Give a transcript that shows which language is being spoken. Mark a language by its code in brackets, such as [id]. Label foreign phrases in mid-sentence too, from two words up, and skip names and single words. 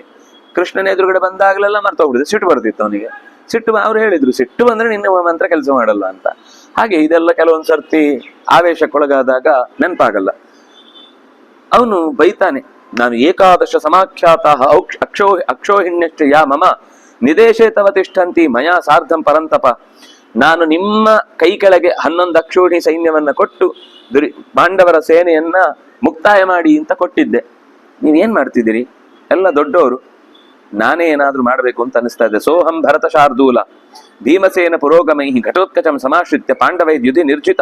[kn] ಕೃಷ್ಣನ ಎದುರುಗಡೆ ಬಂದಾಗಲೆಲ್ಲ ಮರ್ತೋಗ್ಬಿಡಿದೆ, ಸಿಟ್ಟು ಬರ್ತಿತ್ತು ಅವನಿಗೆ. ಸಿಟ್ಟು ಅವ್ರು ಹೇಳಿದ್ರು, ಸಿಟ್ಟು ಬಂದ್ರೆ ನಿನ್ನ ಮಂತ್ರ ಕೆಲಸ ಮಾಡಲ್ಲ ಅಂತ. ಹಾಗೆ ಇದೆಲ್ಲ ಕೆಲವೊಂದ್ ಸರ್ತಿ ಆವೇಶಕ್ಕೊಳಗಾದಾಗ ನೆನಪಾಗಲ್ಲ. ಅವನು ಬೈತಾನೆ, ನಾನು [sa] ಏಕಾದಶ ಸಮಾಖ್ಯಾತ ಅಕ್ಷೋಹಿಣ್ಯಶ್ಚ ಯಾ ಮಮ ನಿದೇಶೇ ತವ ತಿಷ್ಠಂತಿ ಮಯಾ ಸಾರ್ಧಂ ಪರಂತಪ. [kn] ನಾನು ನಿಮ್ಮ ಕೈ ಕೆಳಗೆ 11 ಅಕ್ಷೋಹಿಣಿ ಸೈನ್ಯವನ್ನ ಕೊಟ್ಟು ಪಾಂಡವರ ಸೇನೆಯನ್ನ ಮುಕ್ತಾಯ ಮಾಡಿ ಅಂತ ಕೊಟ್ಟಿದ್ದೆ. ನೀವೇನ್ ಮಾಡ್ತಿದ್ದೀರಿ? ಎಲ್ಲ ದೊಡ್ಡವರು, ನಾನೇ ಏನಾದ್ರೂ ಮಾಡ್ಬೇಕು ಅಂತ ಅನಿಸ್ತಾ ಇದೆ. [sa] ಸೋಹಂ ಭರತ ಶಾರ್ದೂಲ ಭೀಮಸೇನ ಪುರೋಗಮೈ ಘಟೋತ್ಕಚಂ ಸಮಾಶ್ರಿತ್ಯ ಪಾಂಡವೈ ಯುಧಿ ನಿರ್ಜಿತ.